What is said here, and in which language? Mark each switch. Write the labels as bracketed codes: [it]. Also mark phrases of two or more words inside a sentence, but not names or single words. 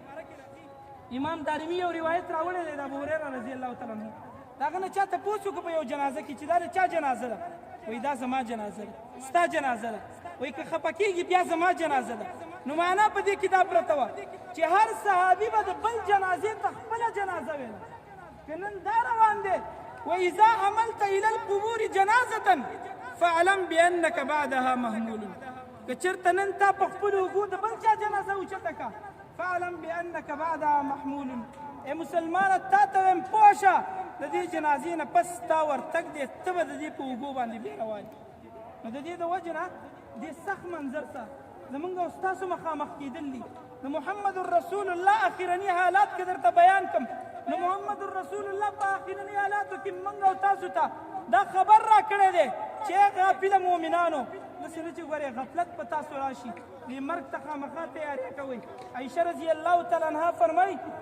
[ps] امام دارمي یو روایت راوړی دی د ابوهریره [ar] رضی الله تعالی عنه [ps] د هغه نه چا تپوس وکړو په یو جنازه کې چې دا د چا جنازه ده وایي دا زما جنازه ده ستا جنازه ده وایي که خفه کېږي بیا زما جنازه ده نو معنا په دې کې دا پرته وه چې هر صحابي به د بل جنازې ته خپله جنازه ویله که نن دا روان دی [ar] وإذا عملت إلى القبور جنازة فاعلم بأنك بعدها مهمول [ps] كچرته نن تا په خپلو اوږو د بل چا جنازه اوچته که [ar] فاعلم بأنك بعدها محمول [ps] ای مسلمانه تا ته وایم پوه شه د دې جنازې نه پس تا ورتګ دی ته به د دې په اوږو باندې بیا روان نو د دې د وجې نه دې سخت منظر ته زمونږ او ستاسو مخامخ کېدل دي د محمد رسول الله اخرني حالات کې درته بیان کړم نو محمد رسول الله په اخرني حالاتو کې موږ او تاسو ته دا خبر را کړی دی چې غافله مؤمنانو داسې نه چې ګورې غفلت په تاسو راشي دې مرګ ته خامخا تیاری کوئ عایشه [ar] رضی الله تعالی عنها [ps] فرمایي